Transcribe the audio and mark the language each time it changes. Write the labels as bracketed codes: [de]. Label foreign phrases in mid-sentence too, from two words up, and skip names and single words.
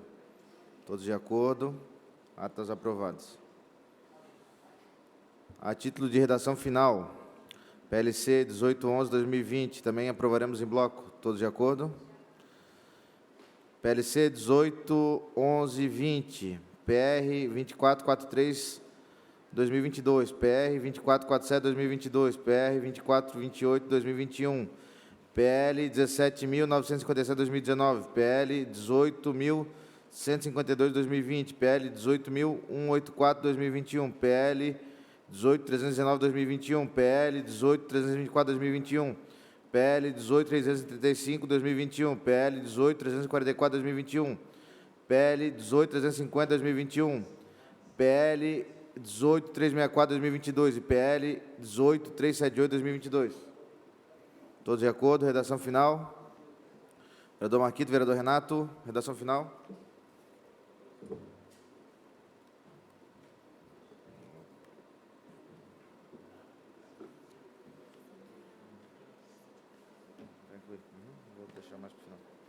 [pt] Todos de acordo? Atas aprovadas. A título de redação final, PLC 1811-2020, também aprovaremos em bloco. Todos de acordo? PLC 1811-20, PR 2443-2022, PR 2447-2022, PR 2428-2021, PL 17.957-2019, PL 18.152-2020, PL 18.184-2021, PL 18.319-2021, PL 18.324-2021, PL 18.335-2021, PL 18.344-2021, PL 18.350-2021, PL 18.364-2022 e PL 18.378-2022. Todos de acordo? Redação final. Vereador Marquito, vereador Renato, redação final. Vou deixar mais para o final.